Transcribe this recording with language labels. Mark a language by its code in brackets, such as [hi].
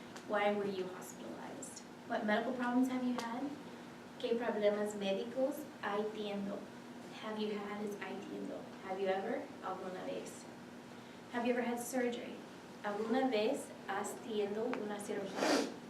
[en] Why were you hospitalized? What medical problems have you had? [es] ¿Qué problemas médicos hay teniendo? [en] Have you had is [es] hay teniendo. [en] Have you ever? [es] ¿Alguna vez? [en] Have you ever had surgery? [es] ¿Alguna vez has tenido una cirugía?